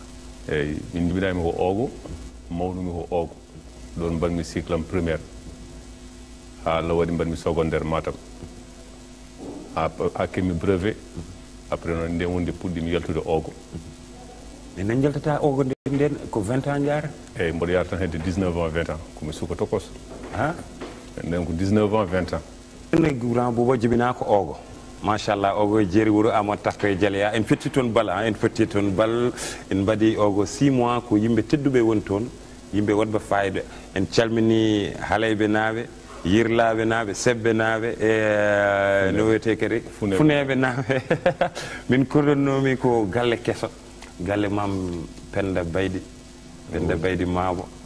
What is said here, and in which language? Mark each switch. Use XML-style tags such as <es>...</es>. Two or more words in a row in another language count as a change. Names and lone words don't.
<ff>eyyi min jibinami ko ogo mawnumi ko ogo ɗon mbanmi cycle am primaire ha Allah waɗi mbanmi secondaire Matam ha kemmi brevet après noon nden wonde puɗɗimi yaltude ogo enen jaltata ogo nden ko 20 ans jara eyyi mboɗo yara tan hedde 19 ans 20 ans komi suka tokos ha nden ko 19 ans 20 ans ne grand bouba jibina ko ogo machallah ogo jeeri wuro Amadou Takko e Jaleya en fetti toon bal en fetti toon bal en mbaɗi ogo 6 mois ko yimɓe tedduɓe woni toon yimɓe wonɓe fayida en calmini Halayɓe naaɓe Yirlaɓe naaɓe Sebbe naaɓe e no wiyete kadi Funeɓe naaɓe min korɗonnomi ko galle kesso galle mam Penda Baydi Mabo</ff>